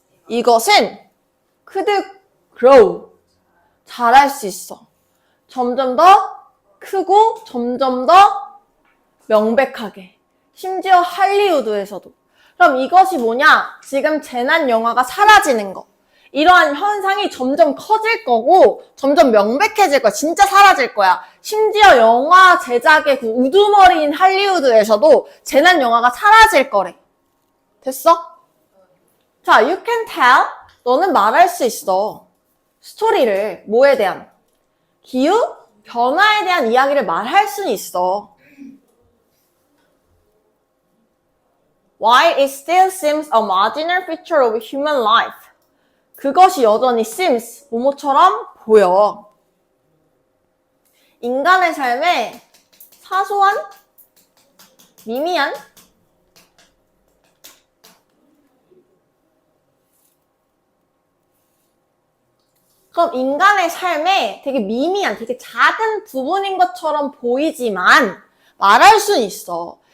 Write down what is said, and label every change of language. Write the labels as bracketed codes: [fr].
[en] 이것은 could grow. [ko] 잘할 수 있어. 점점 더 크고 점점 더 명백하게. 심지어 할리우드에서도. 그럼 이것이 뭐냐? 지금 재난 영화가 사라지는 거. 이러한 현상이 점점 커질 거고 점점 명백해질 거야. 진짜 사라질 거야. 심지어 영화 제작의 그 우두머리인 할리우드에서도 재난 영화가 사라질 거래. 됐어? 자, you can tell. 너는 말할 수 있어. 스토리를 뭐에 대한? 기후 변화에 대한 이야기를 말할 수는 있어. [en] While it still seems a marginal feature of human life. [ko] 그것이 여전히 seems, 뭐뭐처럼 보여. 인간의 삶에 사소한, 미미한 그럼 인간의 삶에 되게 미미한, 되게 작은 부분인 것처럼 보이지만 말할 수는 있어.